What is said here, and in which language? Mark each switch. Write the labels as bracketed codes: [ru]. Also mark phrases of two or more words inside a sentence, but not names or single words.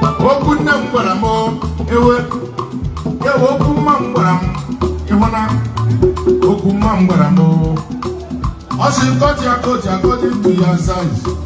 [ig] Okwu nne m gwara m, ewe. Ya bụ okwu mma m gwara m, ị hụ na okwu mma m gwara m, o. Ọ sị, [en] "Cut ya, cut ya, according to your size."